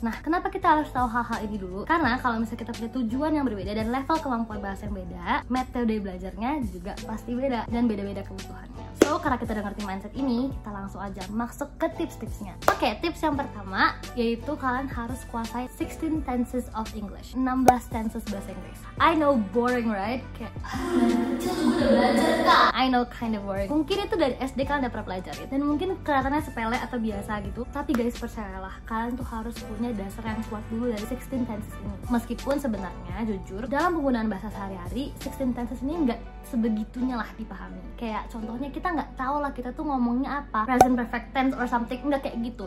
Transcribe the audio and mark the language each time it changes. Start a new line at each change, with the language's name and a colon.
Indonesian: Nah, kenapa kita harus tahu hal-hal ini dulu? Karena kalau misalnya kita punya tujuan yang berbeda dan level kemampuan bahasa yang beda, metode belajarnya juga pasti beda dan beda-beda kebutuhannya. So, karena kita udah ngerti mindset ini, kita langsung aja masuk ke tips-tipsnya. Oke, tips yang pertama yaitu kalian harus kuasai
English: 16 tenses of English,
Indonesian: 16 tenses bahasa Inggris.
English: I know boring right? Kayak I know kind of boring.
Indonesian: Mungkin itu dari SD kalian udah pernah pelajarin dan mungkin kelihatannya sepele atau biasa gitu. Tapi guys, percayalah, kalian tuh harus punya dasar yang kuat dulu dari 16 tenses ini. Meskipun sebenarnya jujur dalam penggunaan bahasa sehari-hari 16 tenses ini nggak sebegitunya lah dipahami. Kayak contohnya kita nggak tahu lah kita tuh ngomongnya apa, present perfect tense
English: or something,
Indonesian: nggak kayak gitu.